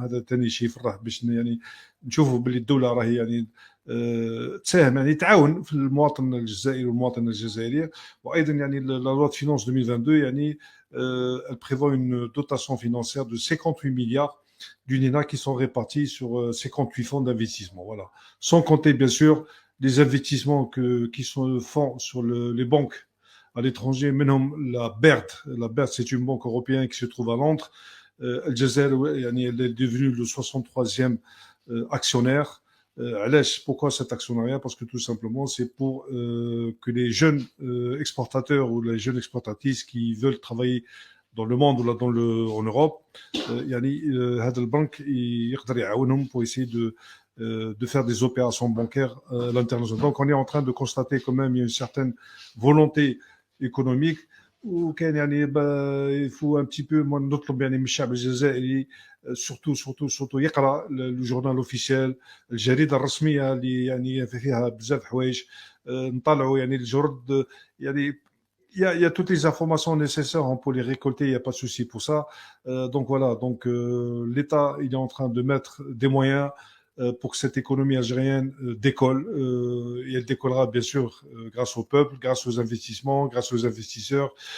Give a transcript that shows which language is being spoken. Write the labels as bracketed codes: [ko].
[ar] هذا تاني شيء يفرح باش يعني نشوفوا باللي الدولة راهي يعني تساهم يعني تعاون في المواطن الجزائري والمواطنة الجزائرية. وأيضا يعني [fr] la loi de finances 2022 يعني elle prévoit une dotation financière de 58 milliards du NINA qui sont répartis sur 58 fonds d'investissement. Voilà. Sans compter, bien sûr, les investissements qui sont faits sur les banques à l'étranger. Maintenant, la BERD, c'est une banque européenne qui se trouve à Londres. Al Jazeera, elle est devenue le 63e actionnaire. Pourquoi cet actionnariat? Parce que tout simplement, c'est pour que les jeunes exportateurs ou les jeunes exportatrices qui veulent travailler dans le monde ou là en Europe, [ar] يعني هذا البنك يقدر يعاونهم [fr] pour essayer de faire des opérations bancaires à l'international. Donc on est en train de constater quand même il y a une certaine volonté économique. [ar] وكان يعني [fr] il faut un petit peu moi [ar] نطلب يعني من الشعب الجزائري surtout يقرا الجورنال اوفيسيال، الجريده الرسميه اللي يعني فيها بزاف حوايج. نطلعوا يعني الجرد يعني [fr] il y a toutes les informations nécessaires pour les récolter, il n'y a pas de souci pour ça. Donc voilà, donc l'État il est en train de mettre des moyens pour que cette économie algérienne décolle. Et elle décollera bien sûr grâce au peuple, grâce aux investissements, grâce aux investisseurs.